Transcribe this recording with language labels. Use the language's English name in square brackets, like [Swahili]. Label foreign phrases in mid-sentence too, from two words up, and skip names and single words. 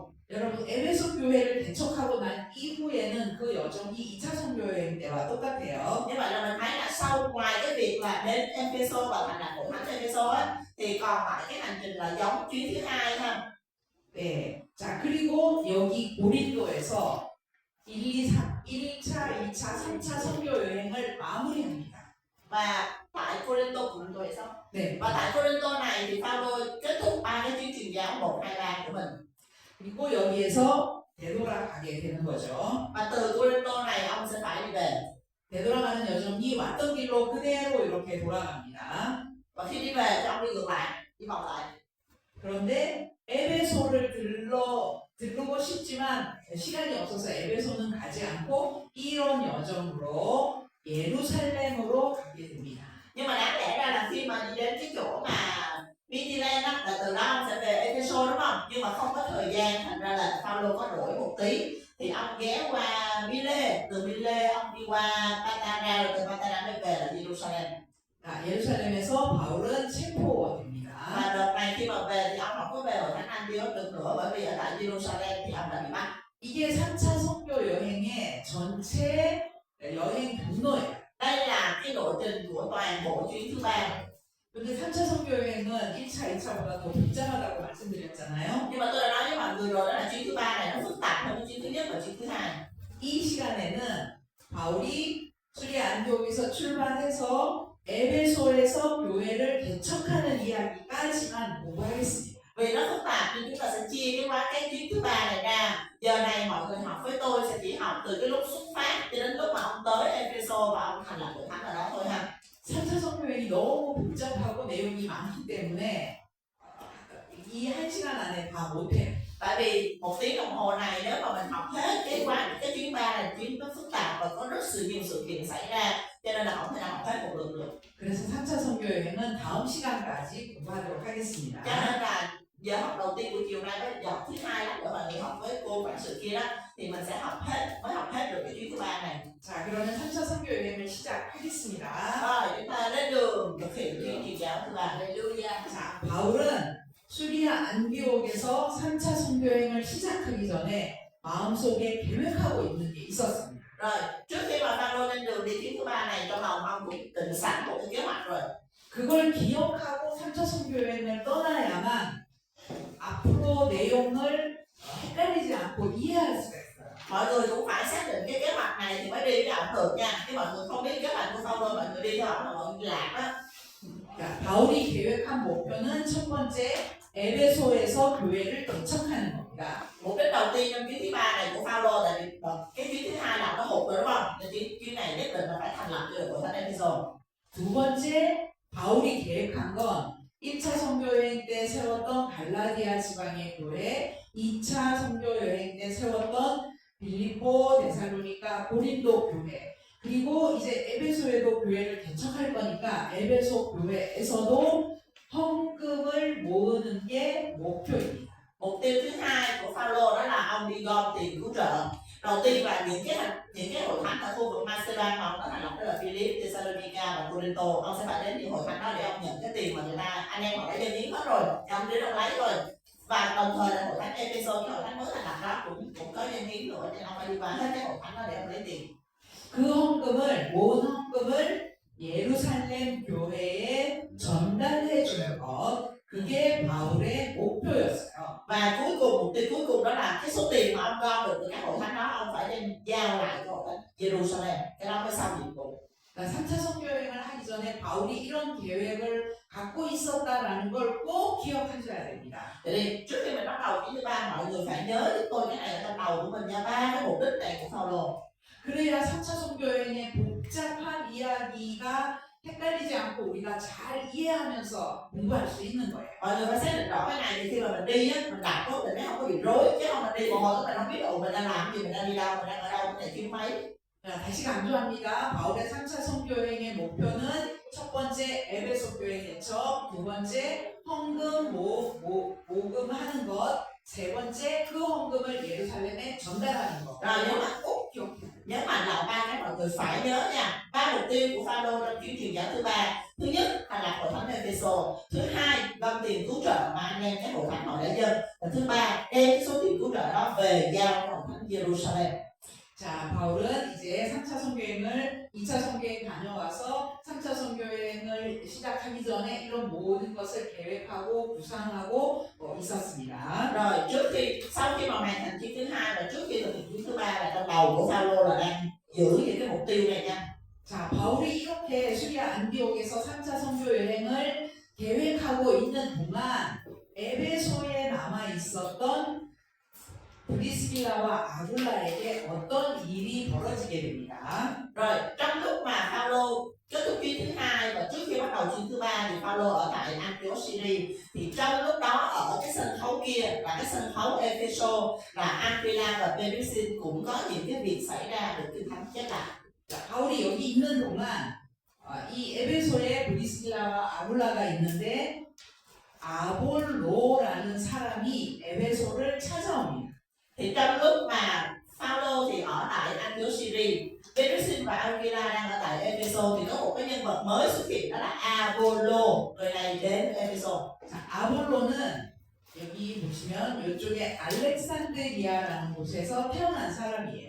[Korean] 여러분 에베소 교회를 개척하고 난 이후에는 그 여정이 2차 선교여행 때와 똑같아요. [Vietnamese] Như vậy là mình thấy là sau ngoài cái việc là đến Epheso và thành lập hội thánh Epheso á, thì còn lại cái hành trình là giống chuyến thứ hai ha. [Korean] 네. 자, 그리고 여기 고린도에서 1차, 2차, 3차 선교 여행을 마무리합니다. [Vietnamese] Và tại Corinto cũng vậy sao? [Korean] 네. [Vietnamese] Và tại Corinto này thì Phaolô kết thúc 3 cái chuyến truyền giáo 1, 2, 3 của mình. [Korean] 그리고 여기에서 되돌아가게 되는 거죠. [Vietnamese] Và từ Corinto này ông sẽ phải đi về. [Korean] 되돌아가는 여정이 왔던 길로 그대로 이렇게 돌아갑니다. [Vietnamese] Và khi đi về thì ông đi ngược lại, đi vòng lại. [Korean] 그런데 에베소를 들르고 싶지만 시간이 없어서 에베소는 가지 않고 이런 여정으로 예루살렘으로 가게 됩니다. [Vietnamese] Nhưng mà đáng lẽ ra là khi mà đi đến cái chỗ mà Bithylen á, là từ đó ông sẽ về Epheso đúng không? Nhưng mà không có thời gian, thành ra là Phaolô có đổi một tí. Thì ông ghé qua Mile, từ Mile ông đi qua Patara, rồi từ Patara mới về là Jerusalem. [Korean] 예루살렘에서 바울은 체포됩니다. [Vietnamese] Và đợt này khi mà về thì ông không có về ở Thánh Antioch được nữa, bởi vì ở tại Jerusalem thì ông đã bị bắt. [Korean] 이게 3차 선교 여행의 전체 여행 경로예요. [Vietnamese] Đây là cái lộ trình của toàn bộ chuyến thứ ba. [Korean] 근데 3차 선교 여행은 1차, 2차보다 더 복잡하다고 말씀드렸잖아요. [Vietnamese] Nhưng mà tôi đã nói với mọi người rồi, đó là chuyến thứ ba này nó phức tạp hơn chuyến thứ nhất và chuyến thứ hai. [Korean] 이 시간에는 바울이 수리아 안디옥에서 출발해서 에베소에서 교회를 개척하는 이야기까지만 공부하겠습니다. [Vietnamese] Vì nó phức tạp nên chúng ta sẽ chia cái chuyến thứ ba này ra. Giờ này mọi người học với tôi sẽ chỉ học từ cái lúc xuất phát cho đến lúc mà ông tới Epheso và ông thành lập hội thánh ở đó thôi ha. [Korean] 3차 선교여행이 너무 복잡하고 내용이 많기 때문에 이 1시간 안에 다 못해요. [Vietnamese] Tại vì 1 tiếng đồng hồ này nếu mà mình học hết cái chuyến 3 này, chuyến nó phức tạp và có rất nhiều sự kiện xảy ra, cho nên là không thể nào học hết một lượt được. [Korean] 그래서 3차 선교여행은 다음 시간까지 공부하도록 하겠습니다. [Vietnamese] Cho nên là giờ học đầu tiên buổi chiều nay với giờ học thứ hai đó, để mà nghỉ học với cô quản sự kia đó, thì mình sẽ học hết được cái chuyến thứ ba này. [Korean] 자, 그러면 3차 선교여행을 시작하겠습니다. [Vietnamese] Rồi chúng ta đến đường thực hiện chuyến truyền giáo thứ ba. [Korean] 할렐루야. 자, 바울은 수리아 안디옥에서 3차 선교여행을 시작하기 전에 마음속에 계획하고 있는 게 있었습니다. [Vietnamese] Rồi trước khi mà Phaolô lên đường đi chuyến thứ ba này, trong lòng ông cũng định sẵn một cái kế hoạch rồi. [Korean] 그걸 기억하고 3차 선교여행을 떠나야만 앞으로 내용을 헷갈리지 않고 이해할 수가 있어요. [Vietnamese] Mọi người cũng phải xác định cái kế hoạch này thì mới đi với ông được nha. Chứ mọi người không biết kế hoạch của Phaolô, mọi người đi theo ông là mọi người lạc á. [Korean] 자, 바울이 계획한 목표는 첫 번째 에베소에서 교회를 개척하는 겁니다. [Vietnamese] Mục đích đầu tiên trong chuyến thứ ba này của Phaolô là cái chuyến thứ hai là nó hụt rồi đúng không? Nên chuyến này nhất định là phải thành lập được hội thánh Epheso. [Korean] 두 번째 바울이 계획한 건 1차 선교여행 때 세웠던 갈라디아 지방의 교회, 2차 선교여행 때 세웠던 빌립보, 데살로니가, 고린도 교회, 그리고 이제 에베소에도 교회를 개척할 거니까 에베소 교회에서도 헌금을 모으는 게 목표입니다. [Vietnamese] Mục tiêu thứ hai của Phaolô đó là ông đi gom tiền cứu trợ. Đầu tiên là những cái hội thánh ở khu vực Macedonia mà ông đã thành lập, đó là Philip, Thessalonica và Corinto. Ông sẽ phải đến những hội thánh đó để ông nhận cái tiền mà người ta anh em họ đã dâng hiến hết rồi, thì ông đến ông lấy rồi. Và đồng thời là hội thánh Epheso, cái hội thánh mới thành lập đó cũng có dâng hiến nữa, nên ông phải đi qua hết cái hội thánh đó để ông lấy tiền. [Korean] 그 헌금을 모은 헌금을 예루살렘 교회에 전달해 주는 것, 그게 바울의 목표였어요. [Vietnamese] Và mục tiêu cuối cùng đó là cái số tiền mà ông gom được từ các hội thánh đó, ông phải đem giao lại cho hội thánh Jerusalem. Cái đó mới xong nhiệm vụ. [Korean] 3차 선교 여행을 하기 전에 바울이 이런 계획을 갖고 있었다라는 걸 꼭 기억하셔야 됩니다. [Vietnamese] Vậy thì trước khi mình bắt đầu chuyến thứ ba, mọi người phải nhớ giúp tôi cái này ở trong đầu của mình nha. Ba cái mục đích này của Phaolô. [Korean] 그래야 3차 선교 여행의 복잡한 이야기가 헷갈리지 않고 우리가 잘 이해하면서 공부할 수 있는 거예요. [Vietnamese] Mọi người phải xác định rõ cái này thì khi mà mình đi á, mình đọc á, mình mới không có bị rối. Chứ không mình đi một hồi mình không biết mình đang làm gì, mình đang đi đâu, mình đang ở đâu, cái này chuyến mấy. [Korean] 자, 다시 강조합니다. 바울의 3차 선교 여행의 목표는 첫 번째 에베소 교회 개척, 두 번째 헌금 모금하는 것, 세 번째 그 헌금을 예루살렘에 전달하는 것. [Vietnamese] Rồi nhớ mà [Korean] 꼭 기억해요. [Vietnamese] nhớ mạnh lại ba cái mọi người phải nhớ nha. Ba mục tiêu của Phaolô trong chuyến truyền giáo thứ ba. Thứ nhất, thành lập hội thánh Epheso. Thứ hai, gom tiền cứu trợ mà anh em cái hội thánh họ đã dân. Và thứ ba, đem cái số tiền cứu trợ đó về giao cho hội thánh Jerusalem. [Korean] 자, 바울은 이제 3차 선교여행을 2차 선교여행 다녀와서 3차 선교여행을 시작하기 전에 이런 모든 것을 계획하고 구상하고 있었습니다. [Vietnamese] Rồi trước khi sau khi mà hoàn thành chuyến thứ hai và trước khi thực hiện chuyến thứ ba là trong đầu của Phaolô là đang giữ những cái mục tiêu này nha. [Korean] 자, 바울이 이렇게 수리아 안디옥에서 3차 선교 여행을 계획하고 있는 동안 에베소에 남아 있었던 브리스길라와 아굴라에게 어떤 일이 벌어지게 됩니다. [Vietnamese] Rồi trong lúc mà Phaolô kết thúc chuyến thứ hai và trước khi bắt đầu chuyến thứ ba thì Phaolô ở tại Antioch Syria, thì trong lúc đó ở cái sân khấu kia là cái sân khấu Epheso là Aquila và Perissin cũng có những cái việc xảy ra được Kinh Thánh chép lại. [Korean] 자, 바울이 여기 있는 동안 이 에베소에 브리스길라와 아굴라가 있는데 아볼로라는 사람이 에베소를 찾아옵니다. [Vietnamese] Thì trong lúc mà Phaolô thì ở tại Antioch Syria, Perissin và Aquila đang ở tại Epheso thì có một cái nhân vật mới xuất hiện, đó là Apollo. Người này đến Epheso. [Korean] 자, 아볼로는 여기 보시면 이쪽에 알렉산드리아라는 곳에서 태어난 사람이에요.